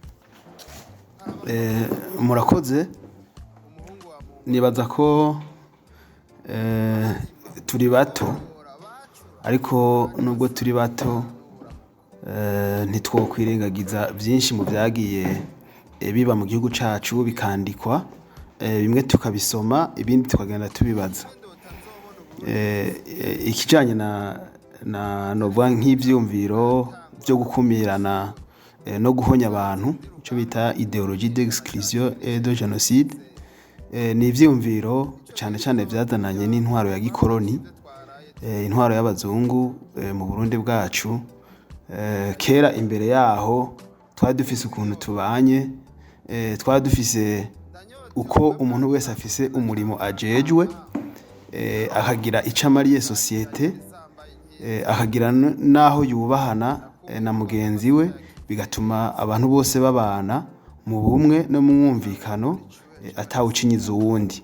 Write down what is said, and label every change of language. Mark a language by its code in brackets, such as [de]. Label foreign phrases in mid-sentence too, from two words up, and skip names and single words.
[rn] Murakoze, nibaza ko turi bato, ariko nubwo turi bato ntitwokwirengagiza byinshi mu byagiye biba mu gihugu cacu bikandikwa, bimwe tukabisoma ibindi tukagenda tubibaza. Ikijanye na novuga nk'ivyumviro byo gukumirana no guhonya abantu, ico bita [fr] idéologie d'exclusion et de génocide, [rn] ni ivyumviro cyane cyane byazananye n'intwaro ya gikoroni, intwaro y'abazungu mu Burundi bwacu. Kera imbere yaho twari dufise ukuntu tubanye, twari dufise uko umuntu wese afise umurimo ajejwe, akagira icamariye societe, akagira naho yubahana na mugenzi we, bigatuma abantu bose babana mu bumwe no mu mwumvikano, atawucinyiza uwundi.